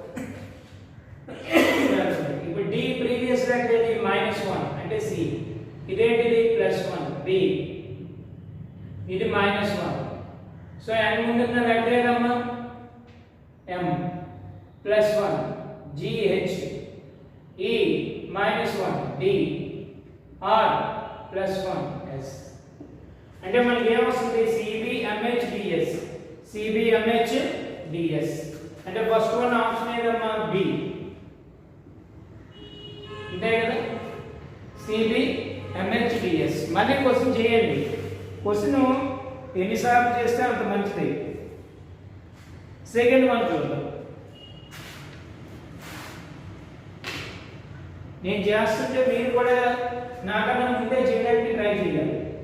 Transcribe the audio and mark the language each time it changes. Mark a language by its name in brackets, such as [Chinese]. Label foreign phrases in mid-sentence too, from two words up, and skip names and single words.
[Telugu] ఇప్పుడు [English] the previous letter [Telugu] ఏది -1 అంటే సి, ఇదేంటిది +1 బి, ఇది -1. సో n ముందున్న లెటర్ ఏదమ్మా m, +1 g h, e -1 d, r +1 s. అంటే మనకి ఏమొస్తుంది cb mh ds, cb mh ds. అంటే [English] first one option [Telugu] ఏదమ్మా బి, అంతే కదా, cb mh ds. మళ్ళీ క్వశ్చన్ చేయండి. క్వశ్చన్ ఎన్నిసార్లు చేస్తే అంత మంచిది. [English] second one [Telugu] చూద్దాం. నేను చేస్తుంటే మీరు కూడా నాకన్నా ముందే చేయడానికి ట్రై చేయాలి.